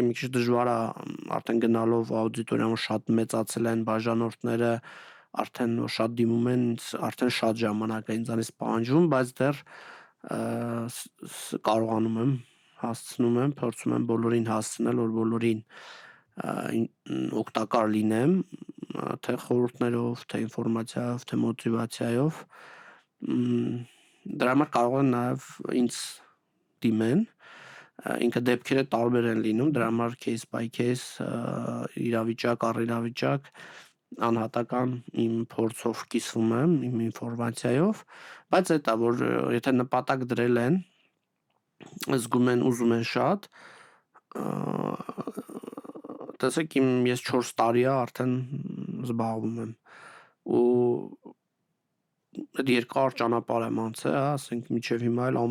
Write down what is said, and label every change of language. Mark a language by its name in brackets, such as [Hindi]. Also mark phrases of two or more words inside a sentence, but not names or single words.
[Armenian] մի քիչ դժվար է արդեն գնալով աուդիտորիայում շատ մեծացել են բաժանորդները, արդեն շատ դիմում են, արդեն շատ ժամանակ է ինձանից պահանջվում, բայց դեռ կարողանում եմ, հասցնում եմ, փորձում եմ բոլորին հասցնել, որ բոլորին օգտակար լինեմ, թե խորհուրդներով, թե ինֆորմացիայով, թե մոտիվացիայով, դրա համար կարող են նաև ինձ դիմեն, ինքը դեպքերը տարբեր են լինում, դրա համար [English] case by case, [Armenian] իրավիճակ առ իրավիճակ, անհատական իմ փորձով կիսվում եմ, իմ ինֆորմացիայով, բայց դա որ եթե նպատակ դրել են, զգում են, ուզում են շատ, տեսեք ես 4 տարի է արդեն զբաղվում եմ, ու այդ երկար ճանապարհ եմ անցել, ասենք մինչև հիմա էլ